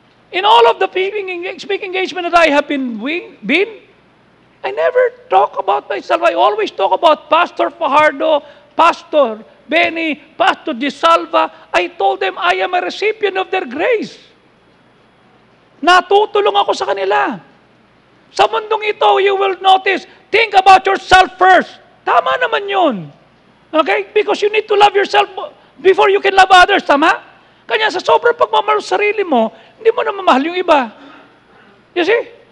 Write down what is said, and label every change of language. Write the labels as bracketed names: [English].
[English] In all of the speaking engagement that I have been, I never talk about myself. I always talk about Pastor Fajardo, Pastor Benny, Pastor Di Salva. I told them I am a recipient of their grace. [Filipino] Natutulong ako sa kanila. Sa mundong ito, [English] you will notice, think about yourself first. [Filipino] Tama naman yun. [English] Okay? Because you need to love yourself before you can love others. [Filipino] Tama? Kanya sa sobrang pagmamahal sa sarili mo, hindi mo na mamahal yung iba. [English] You see?